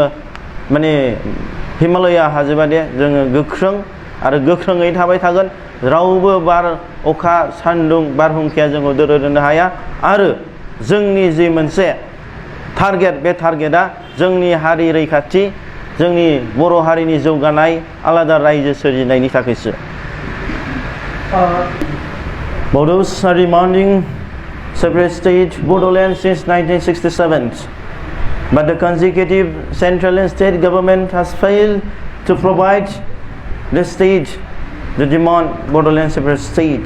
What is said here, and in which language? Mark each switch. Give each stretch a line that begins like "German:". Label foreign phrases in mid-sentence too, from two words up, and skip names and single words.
Bodo: माने हिमालया हाजोबादि जोङो गोख्रों आरो गोख्रोङै थाबाय थागोन रावबो बार अखा सान्दुं बारहुंखाया जोंखौ दोरोदनो हाया आरो जोंनि जि मोनसे टारगेट बे टारगेटआ जोंनि हारि रैखाथि जोंनि बर' हारिनि जौगानाय आलादा रायजो सोरजिनायनि थाखायसो
English: Bodos are demanding separate state Bodoland since 1967. But the consecutive central and state government has failed to provide the state, the demand Bodoland separate state.